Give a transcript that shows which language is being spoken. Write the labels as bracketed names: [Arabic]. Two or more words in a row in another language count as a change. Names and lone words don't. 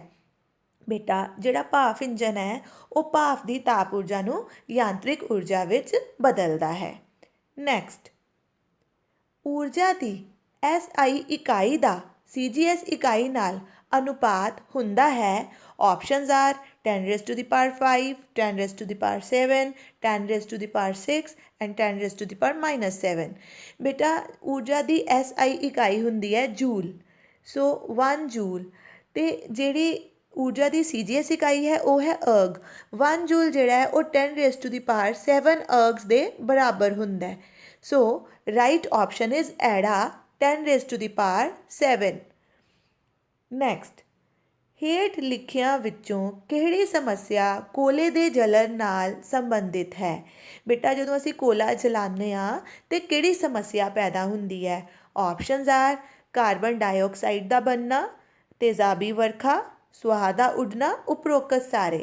[Punjabi] ਬੇਟਾ ਜਿਹੜਾ ਭਾਫ ਇੰਜਨ ਹੈ ਉਹ ਭਾਫ ਦੀ ਤਾਪ ਊਰਜਾ ਨੂੰ ਯਾਂਤਰਿਕ ਊਰਜਾ ਵਿੱਚ ਬਦਲਦਾ ਹੈ। ਨੈਕਸਟ, ਊਰਜਾ ਦੀ SI ਇਕਾਈ ਦਾ CGS ਇਕਾਈ ਨਾਲ ਅਨੁਪਾਤ ਹੁੰਦਾ ਹੈ। [English] options are 10 raised to the power 5, 10 raised to the power 7, 10 raised to the power 6 and 10 raised to the power -7। [Punjabi] ਬੇਟਾ ਊਰਜਾ ਦੀ SI ਇਕਾਈ ਹੁੰਦੀ ਹੈ ਜੂਲ, ਸੋ 1 ਜੂਲ, ਅਤੇ ਜਿਹੜੀ ਊਰਜਾ ਦੀ CGS ਇਕਾਈ ਹੈ ਉਹ ਹੈ ਅਰਗ। 1 ਜੂਲ ਜਿਹੜਾ ਹੈ ਉਹ 10 [English] raised to the power [Punjabi] 7 ਅਰਗਸ ਦੇ ਬਰਾਬਰ ਹੁੰਦਾ। [English] so right option is ਐੜਾ 10 raised to the power 7। [Punjabi] ਨੈਕਸਟ, ਹੇਠ ਲਿਖਿਆਂ ਵਿੱਚੋਂ ਕਿਹੜੀ ਸਮੱਸਿਆ ਕੋਲੇ ਦੇ ਜਲਣ ਨਾਲ ਸੰਬੰਧਿਤ ਹੈ? ਬੇਟਾ ਜਦੋਂ ਅਸੀਂ ਕੋਲਾ ਜਲਾਉਂਦੇ ਹਾਂ ਤਾਂ ਕਿਹੜੀ ਸਮੱਸਿਆ ਪੈਦਾ ਹੁੰਦੀ ਹੈ? [English] options are carbon dioxide [Punjabi] ਦਾ ਬਣਨਾ, ਤੇਜ਼ਾਬੀ ਵਰਖਾ, ਸੁਆਹ ਦਾ ਉੱਡਣਾ, ਉਪਰੋਕਤ ਸਾਰੇ।